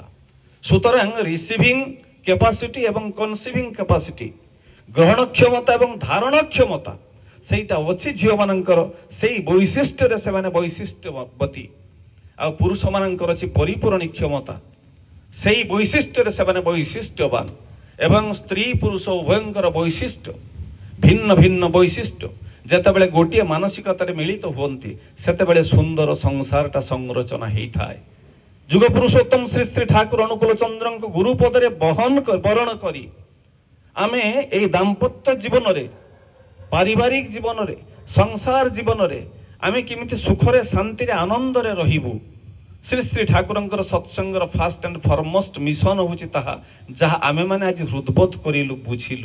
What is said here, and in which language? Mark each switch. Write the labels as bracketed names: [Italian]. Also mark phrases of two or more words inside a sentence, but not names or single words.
[Odia] ସୁତରାଂ [English] receiving capacity [Odia] ଏବଂ [English] conceiving capacity, [Odia] ଗ୍ରହଣ କ୍ଷମତା ଏବଂ ଧାରଣ କ୍ଷମତା ସେଇଟା ଅଛି ଝିଅମାନଙ୍କର। ସେଇ ବୈଶିଷ୍ଟ୍ୟରେ ସେମାନେ ବୈଶିଷ୍ଟ୍ୟବତୀ। ଆଉ ପୁରୁଷମାନଙ୍କର ଅଛି ପରିପୂରଣୀ କ୍ଷମତା। ସେଇ ବୈଶିଷ୍ଟ୍ୟରେ ସେମାନେ ବୈଶିଷ୍ଟ୍ୟବାନ ଏବଂ ସ୍ତ୍ରୀ ପୁରୁଷ ଉଭୟଙ୍କର ବୈଶିଷ୍ଟ୍ୟ ଭିନ୍ନ ଭିନ୍ନ ବୈଶିଷ୍ଟ୍ୟ যেତେବେଳେ ଗୋଟିଏ ମାନସିକତାରେ ମିଳିତ ହୁଅନ୍ତି ସେତେବେଳେ ସୁନ୍ଦର ସଂସାରଟା ସଂରଚନା ହେଇଥାଏ। ଯୁଗ ପୁରୁଷୋତ୍ତମ ଶ୍ରୀ ଶ୍ରୀ ଠାକୁର ଅନୁକୂଳ ଚନ୍ଦ୍ରଙ୍କ ଗୁରୁପଦରେ ବରଣ କରି ଆମେ ଏଇ ଦାମ୍ପତ୍ୟ ଜୀବନରେ ପାରିବାରିକ ଜୀବନରେ ସଂସାର ଜୀବନରେ ଆମେ କେମିତି ସୁଖରେ ଶାନ୍ତିରେ ଆନନ୍ଦରେ ରହିବୁ ଶ୍ରୀ ଶ୍ରୀ ଠାକୁରଙ୍କର ସତ୍ସଙ୍ଗର [English] first and foremost [Odia] ମିଶନ ହେଉଛି ତାହା ଯାହା ଆମେମାନେ ଆଜି ହୃଦବୋଧ କରିଲୁ ବୁଝିଲୁ।